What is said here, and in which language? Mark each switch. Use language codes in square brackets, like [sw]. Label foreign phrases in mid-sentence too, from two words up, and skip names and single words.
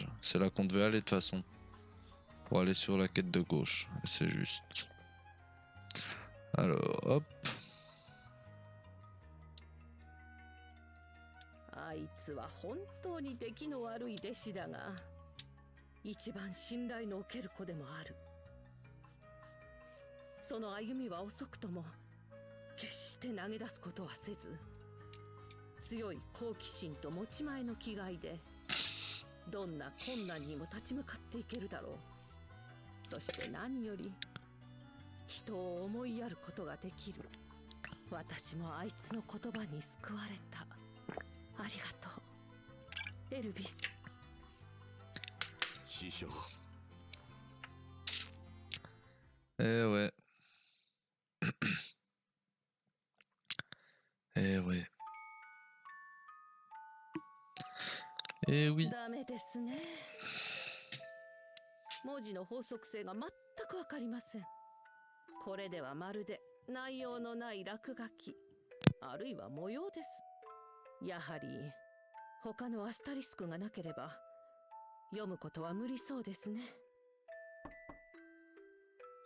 [fr] C'est là qu'on devait aller de toute façon. Pour aller sur la quête de gauche. C'est juste. Alors, hop. [ja] あいつは本当に出来の悪い弟子だが、一番信頼のおける子でもある。その歩みは遅くとも決して投げ出すことはせず、強い好奇心と持ち前の気概でどんな困難にも立ち向かっていけるだろう。そして何より人を思いやることができる。私もあいつの言葉に救われた。ありがとう、エルビス。師匠。 [fr] Eh ouais. Eh ouais. Eh oui. [ja] ダメですね。文字の法則性が全くわかりません。これではまるで内容のない落書き、あるいは模様です。やはり他のアスタリスクがなければ読むことは無理そうですね。